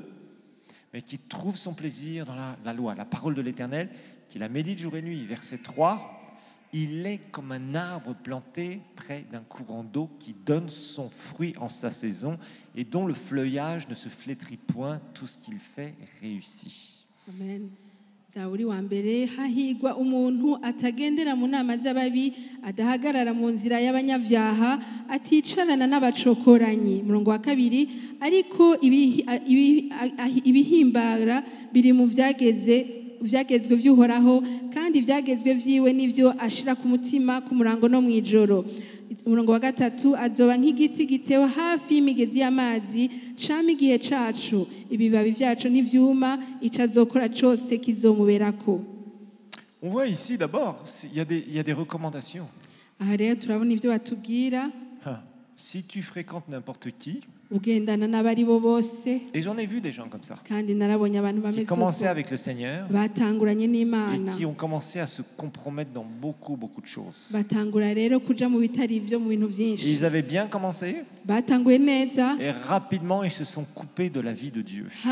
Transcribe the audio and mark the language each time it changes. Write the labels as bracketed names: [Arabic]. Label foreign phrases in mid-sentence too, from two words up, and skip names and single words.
[French] Mais qui trouve son plaisir dans la loi, la parole de l'Éternel, qui la médite jour et nuit. Verset 3. Il est comme un arbre planté près d'un courant d'eau qui donne son fruit en sa saison et dont le feuillage ne se flétrit point, tout ce qu'il fait réussit. Amen. [Rundi] Zaburi wa mbere hahigwa umuntu atagendera mu nama z'ababi adahagarara mu nzira y'abanyavyaha aticarana n'abacokoranyi. Murongo wa kabiri ariko ibihimbara biri mu vyagezwe vy'uhoraho kandi ivyagezwe vyiwe nivyo ashira ku mutima ku murango no mwijoro. Umurongo wa gatatu azoba nk'igiti gitewe hafi y'imigezi y'amazi cama igihe cacu ibibabi vyacu ntivyuma ico azokora cose kizomuberako. [French] On voit ici d'abord il y a des recommandations. [Rundi] Aha rero turabona ivyo batubwira. [French] Si tu fréquentes n'importe qui, et j'en ai vu des gens comme ça qui commençaient avec le Seigneur et qui ont commencé à se compromettre dans beaucoup de choses. Ils avaient bien commencé et rapidement ils se sont coupés de la vie de Dieu.